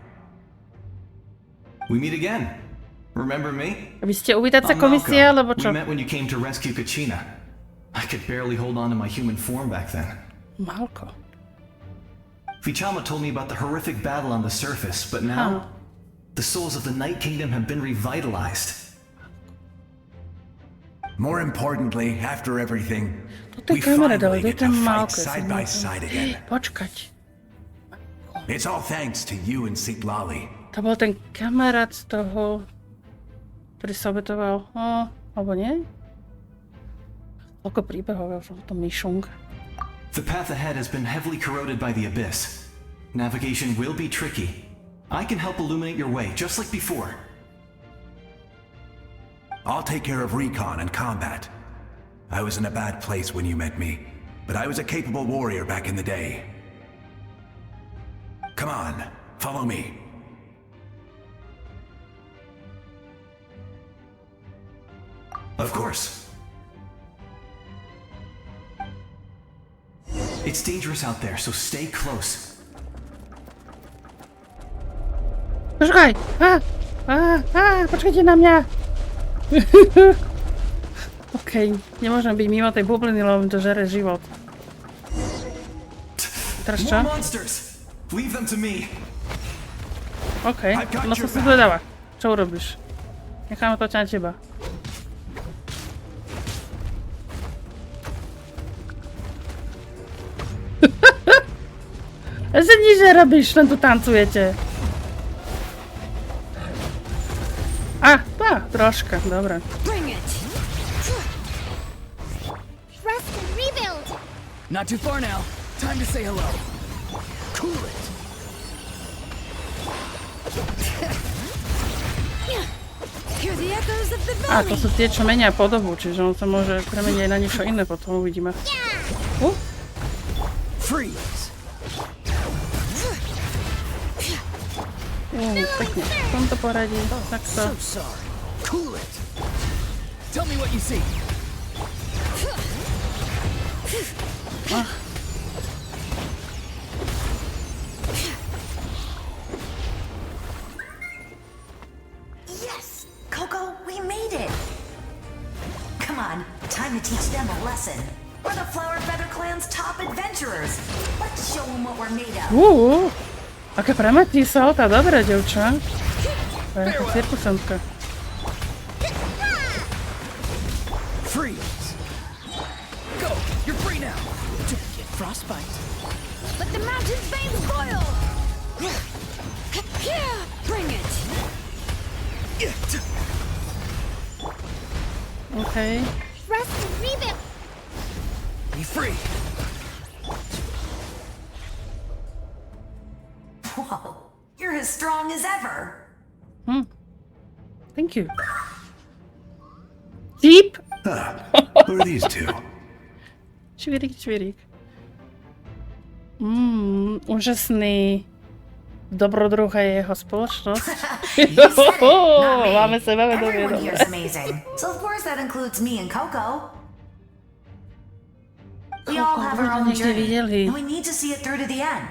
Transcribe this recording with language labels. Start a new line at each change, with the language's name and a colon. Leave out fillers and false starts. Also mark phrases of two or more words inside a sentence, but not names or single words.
English: We meet again. Remember me?
Slovak: Vy ste uvítacia
English: I'm
Slovak: komisia, Malko. alebo čo?
English: We met when you came to rescue Kachina. I could barely hold on to my human form back then. Malko. Vichama told me about the horrific battle on the surface, but now the souls of the Night Kingdom have been revitalized. More importantly, after everything,
Slovak: Toto je
English: we
Slovak: kamera
English: finally
Slovak: dole,
English: get
Slovak: to je
English: to fight Malko. side by side again.
Slovak: Počkať.
English: It's all thanks to you and Sitlali.
Slovak: To bol ten kamarát z toho, ktorý sa obetoval. Alebo nie? Koľko príbehov je o tom myšung.
English: The path ahead has been heavily corroded by the abyss. Navigation will be tricky. I can help illuminate your way, just like before. I'll take care of recon and combat. I was in a bad place when you met me, but I was a capable warrior back in the day. Come on, follow me. Of course. It's dangerous out there, so stay close.
Slovak: Počkaj! Počkajte na mňa! Okej, nemôžem byť mimo tej bubliny, lebo mi to žere život. Teraz čo? Okej, no som si zvedavá. Čo urobíš? Necháme to na teba. Ešte nič nerobíš, len tu tancujete. Troška, dobre.
English: Rest and rebuild. Not too far now. Time to say hello. Cool it. Hear the echoes of the valley.
Slovak: To sú tie, čo menia podobu, čiže on sa môže premeniť aj na niečo iné, potom uvidíme.
English: Freeze.
Slovak: Pekne, v tomto poradí, takto.
English: So sorry. Cool it. Tell me what you see. Yes! Coco, we made it! Come on, time to teach them a lesson. We're the Flower Feather Clan's top adventurers. Let's show them what we're made of.
Slovak: Aké premetí salta, dobré, devča. To je taká cirkusantka.
English: Freeze. Go, you're free now. Don't get frostbite. Let the mountain's veins boil. Bring it. Okay. Rest and rebuild. Be free. Whoa, you're as strong as ever. Thank you. Deep. Who are these two? Čvirik.
Slovak: Úžasný dobrodruh a jeho spoločnosť. Máme sa veľmi dobre.
English: Everyone here's amazing. So of course that includes me and Coco. We all have our own journey, and we need to see it through to the end.